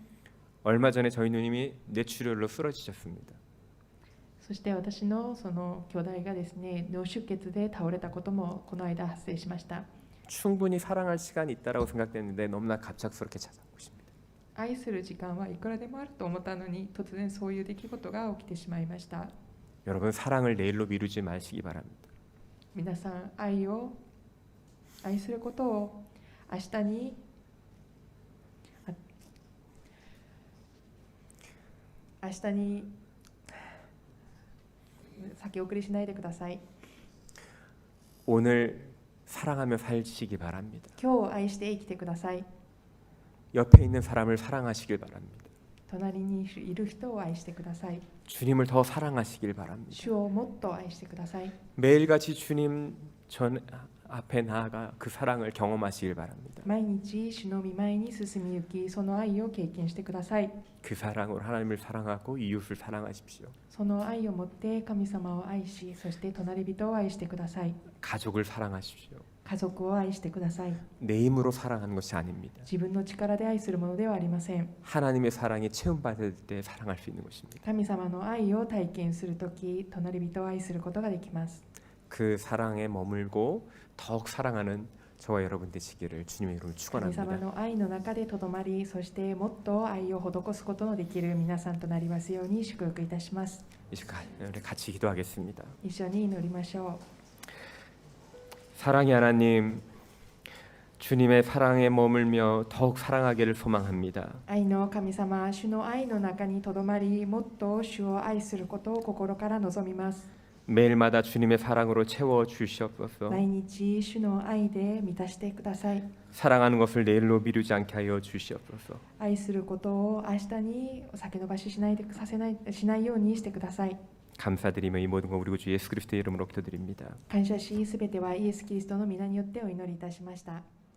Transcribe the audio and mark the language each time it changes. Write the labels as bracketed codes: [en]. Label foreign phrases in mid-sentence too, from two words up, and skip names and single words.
[ko] 얼마 전에 저희 누님이 뇌출혈로 쓰러지셨습니다. [ja] そして私のその兄弟がですね、脳出血で倒れたこともこの間発生しました。 [ko] 충분히 사랑할 시간이 있다라고 생각했는데 너무나 갑작스럽게 찾아오고 있습니다. [ja] 愛する時間はいくらでもあると思ったのに、突然そういう出来事が起きてしまいました。 [ko] 여러분 사랑을 내일로 미루지 마시기 바랍니다. [ja] 皆さん、愛することを明日に先送りしないでください。 [ko] 오늘 사랑하며 살시기 바랍니다. [ja] 今日を愛して生きてください。 [ko] 옆에 있는 사람을 사랑하시길 바랍니다. [ja] 隣にいる人を愛してください。 [ko] 주님을 더 사랑하시길 바랍니다. [ja] 主をもっと愛してください。 [ko] 매일같이 주님 전 앞에 나아가 그 사랑을 경험하시길 바랍니다. [ja] 毎日主の御前に進みゆき、その愛を経験してください。 [ko] 그 사랑으로 하나님을 사랑하고 이웃을 사랑하십시오. [ja] その愛をもって神様を愛し、そして隣人を愛してください。 [ko] 가족을 사랑하십시오. [ja] 家族を愛してください。 [ko] 내 힘으로 사랑하는 것이 아닙니다. [ja] 自分の力で愛するものではありません。 [ko] 하나님의 사랑이 체험받을 때 사랑할 수 있는 것입니다. [ja] 神様の愛を体験するとき、隣人を愛することができます。 [ko] 그 사랑에 머물고 더욱 사랑하는 저와 여러분 되시기를 주님의 이름으로 [ja] 神様 [ko] 축원합니다. [ja] の愛の中でとどまり、そしてもっと愛を施すことのできる皆さんとなりますように祝福いたします。 [ko] 이 시간 우리 같이 기도하겠습니다. [ja] 一緒に祈りましょ [ko] 사랑의 하나님, 주님의 사랑에 머물며 더욱 사랑하기를 소망합니다. [ja] う。愛の神様、主の愛の中にとどまり、もっと主を愛することを心から望みます。 [ko] 매일마다 주님의 사랑으로 채워 주시옵소서. [ja] 毎日主の愛で満たしてください。 [ko] 사랑하는 것을 내일로 미루지 않게 하여 주시옵소서. [ja] 愛することを明日に先延ばししないようにしてください。 [ko] 감사드리며 이 모든 것 우리 구주 예수 그리스도의 이름으로 기도드립니다. [ja] 感謝し、すべてはイエス・キリストの皆によってお祈りいたしました。